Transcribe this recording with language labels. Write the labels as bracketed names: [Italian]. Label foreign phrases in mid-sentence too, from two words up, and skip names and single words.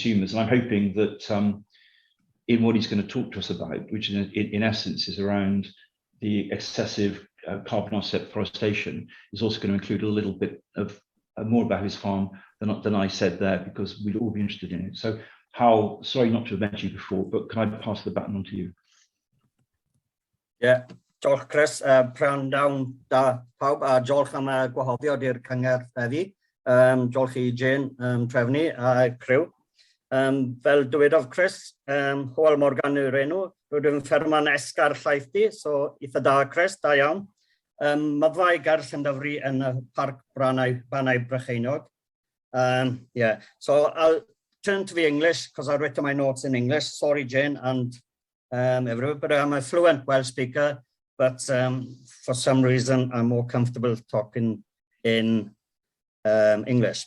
[English] And I'm hoping that in what he's going to talk to us about, which in essence is around the excessive carbon offset forestation, is also going to include a little bit of more about his farm than I said there, because we'd all be interested in it. So Hal, sorry not to have met you before, but can I pass the baton on to you? Yeah, [Welsh] diolch Chris, pnawn da pawb, a diolch am gwahoddiad i'r cyngor heddi. Diolch I Jane, trefnu a criw. Fel dywedodd Chris, Hywel Morgan yw'r enw, rydym yn fferman Esgath Llaethdy, so eitha da Chris, da iawn. Mae ddau gerll yn dyfru yn y Parc Banau Brycheinog. [English] Yeah, so I'll turn to the English because I've written my notes in English. Sorry, Jane and everyone, but I'm a fluent Welsh speaker, but for some reason I'm more comfortable talking in English.